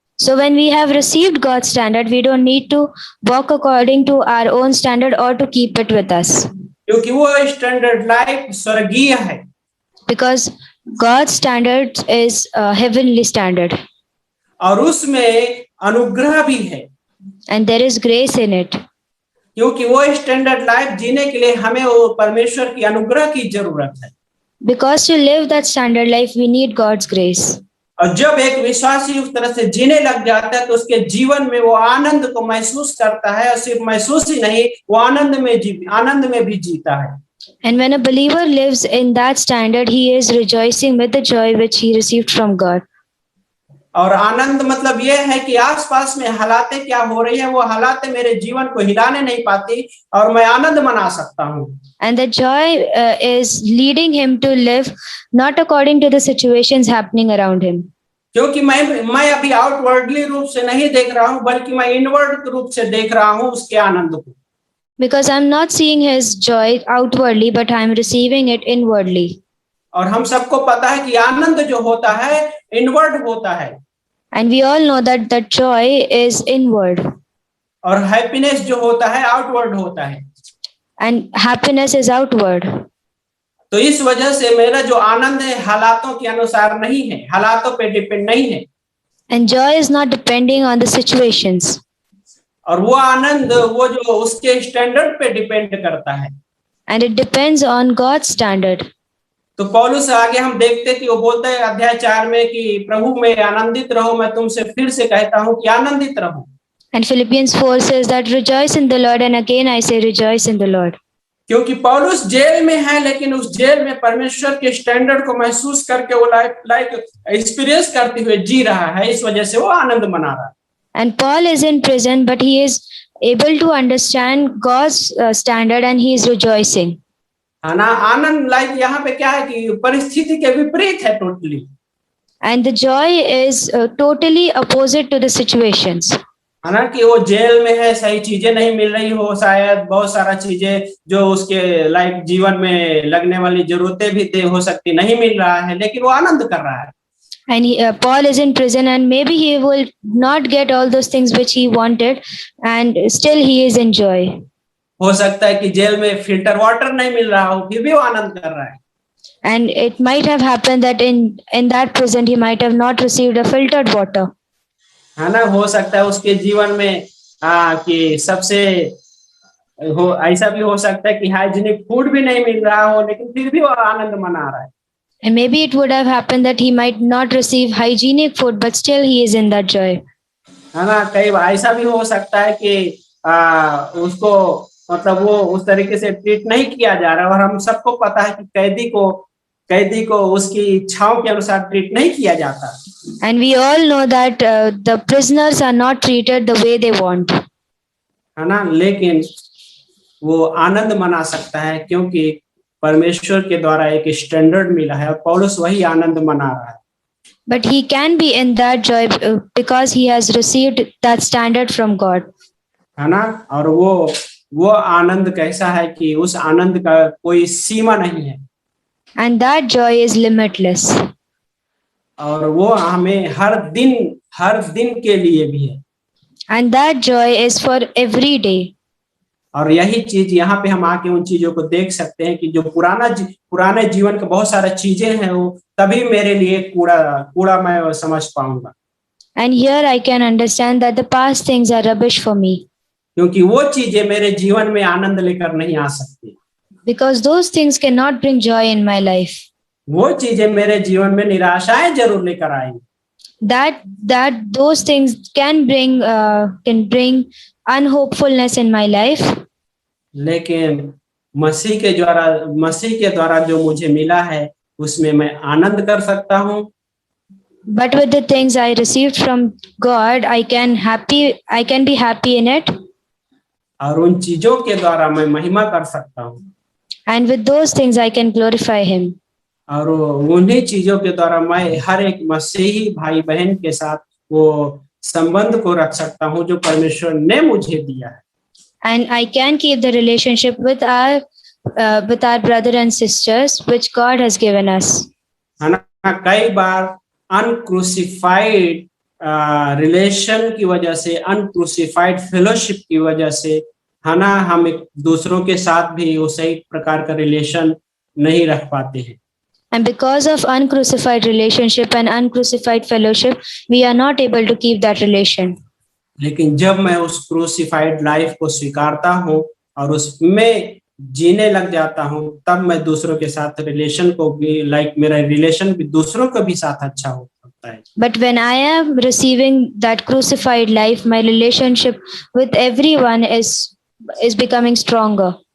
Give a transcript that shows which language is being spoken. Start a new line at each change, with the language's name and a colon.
English: So when we have received God's standard, we don't need to walk according to our own standard or to keep it with us.
Hindi: क्योंकि वो
English: standard life
Hindi: स्वर्गीय है।
English: Because God's standard is a heavenly standard.
Hindi: और उसमें अनुग्रह भी है।
English: And there is grace in it.
Hindi: क्योंकि वो
English: standard life
Hindi: जीने के लिए हमें वो परमेश्वर की अनुग्रह की जरूरत है।
English: Because to live that standard life, we need God's grace.
Hindi: और जब एक विश्वासी उस तरह से जीने लग जाता है तो उसके जीवन में वो आनंद को महसूस करता है, और सिर्फ महसूस ही नहीं, वो आनंद में भी जीता है।
English: And when a believer lives in that standard, he is rejoicing with the joy which he received from God.
Hindi: और आनंद मतलब ये है कि आसपास में हालातें क्या हो रही है, वो हालातें मेरे जीवन को हिलाने नहीं पाती और मैं आनंद मना सकता हूँ।
English: And the joy is leading him to live not according to the situations happening around him.
Hindi: क्योंकि मैं अभी
English: outwardly
Hindi: रूप से नहीं देख रहा हूँ, बल्कि मैं
English: inward
Hindi: रूप से देख रहा हूँ उसके आनंद को।
English: Because I'm not seeing his joy outwardly, but I'm receiving it inwardly.
Hindi: और हम सबको पता है कि आनंद जो होता है
English: inward
Hindi: होता है।
English: And we all know that that joy is inward.
Hindi: और
English: happiness
Hindi: जो होता है
English: outward
Hindi: होता है।
English: And happiness is outward.
Hindi: तो इस वजह से मेरा जो आनंद है हालातों के अनुसार नहीं है, हालातों पे
English: depend
Hindi: नहीं है।
English: And joy is not depending on the situations.
Hindi: और वो आनंद वो जो उसके स्टैंडर्ड पे
English: depend
Hindi: करता है।
English: And it depends on God's standard.
Hindi: तो पौलुस आगे हम देखते कि वो बोलता है अध्याय 4 में कि प्रभु में आनंदित रहो, मैं तुमसे फिर से कहता हूँ कि आनंदित रहो।
English: And Philippians 4 says that rejoice in the Lord, and again I say rejoice in the Lord.
Hindi: क्योंकि पौलुस जेल में है, लेकिन उस जेल में परमेश्वर के स्टैंडर्ड को महसूस करके वो
English: like experience
Hindi: करते हुए जी रहा है, इस वजह से वो आनंद मना रहा है।
English: And Paul is in prison, but he is able to understand God's standard and he is rejoicing.
Hindi: है ना, आनंद
English: like
Hindi: यहाँ पे क्या है कि परिस्थिति के विपरीत है
English: Totally. And the joy is totally opposite to the situations.
Hindi: है ना, कि वो जेल में है, सही चीजें नहीं मिल रही हो, शायद बहुत सारा चीजें जो उसके
English: like
Hindi: जीवन में लगने वाली जरूरतें भी हो सकती नहीं मिल रहा है, लेकिन वो आनंद कर रहा है।
English: And Paul is in prison, and maybe he will not get all those things which he wanted, and still he is in joy.
Hindi: हो सकता है कि जेल में
English: filter water
Hindi: नहीं मिल रहा हो, फिर भी वो आनंद कर रहा है।
English: And it might have happened that in that prison he might have not received a filtered water.
Hindi: है ना, हो सकता है उसके जीवन में कि सबसे ऐसा भी हो सकता है कि
English: hygienic food
Hindi: भी नहीं मिल रहा हो, लेकिन फिर भी वो आनंद मना रहा है।
English: And maybe it would have happened that he might not receive hygienic food, but still he is in that joy.
Hindi: है ना, कई बार ऐसा भी हो सकता है कि उसको मतलब वो उस तरीके से
English: treat
Hindi: नहीं किया जा रहा, और हम सबको पता है कि कैदी को उसकी इच्छाओं के अनुसार ट्रीट नहीं किया जाता।
English: And we all know that the prisoners are not treated the way they want.
Hindi: है ना, लेकिन वो आनंद मना सकता है क्योंकि परमेश्वर के द्वारा एक स्टैंडर्ड मिला है, और पौलुस वही आनंद मना रहा है।
English: But he can be in that joy because he has received that standard from God.
Hindi: है ना, और वो आनंद कैसा है कि उस आनंद का कोई सीमा नहीं है।
English: And that joy is limitless.
Hindi: और वो हमें हर दिन के लिए भी है।
English: And that joy is for every day.
Hindi: और यही चीज यहाँ पे हम आके उन चीजों को देख सकते हैं कि जो पुराने जीवन के बहुत सारी चीजें हैं, वो तभी मेरे लिए कूड़ा मैं समझ पाऊंगा।
English: And here I can understand that the past things are rubbish for me.
Hindi: क्योंकि वो चीजें मेरे जीवन में आनंद लेकर नहीं आ सकती।
English: Because those things cannot bring joy in my life.
Hindi: वो चीजें मेरे जीवन में निराशाएं जरूर लेकर आएंगी,
English: that those things can bring unhopefulness in my life.
Hindi: लेकिन मसीह के द्वारा जो मुझे मिला है उसमें मैं आनंद कर सकता हूँ,
English: But with the things I received from God, I can be happy in it.
Hindi: और उन चीजों के द्वारा मैं महिमा कर सकता हूँ,
English: And with those things I can glorify Him.
Hindi: और उन्हीं चीजों के द्वारा मैं हर एक मसीही भाई बहन के साथ वो संबंध को रख सकता हूँ जो परमेश्वर ने मुझे दिया है।
English: And I can keep the relationship with our brother and sisters which God has given us.
Hindi: है ना, कई बार
English: uncrucified relation
Hindi: की वजह से,
English: uncrucified fellowship
Hindi: की वजह से, है ना, हम एक दूसरों के साथ भी वो सही प्रकार का
English: relation
Hindi: नहीं रख पाते हैं।
English: And because of uncrucified relationship and uncrucified fellowship, we are not able to keep that relation.
Hindi: लेकिन जब मैं उस
English: crucified life
Hindi: को स्वीकारता हूँ और उसमें जीने लग जाता हूँ, तब मैं दूसरों के साथ
English: relation
Hindi: को भी मेरा रिलेशन भी दूसरों के भी साथ अच्छा हो सकता है।
English: But when I am receiving that crucified life, my relationship with everyone is becoming stronger.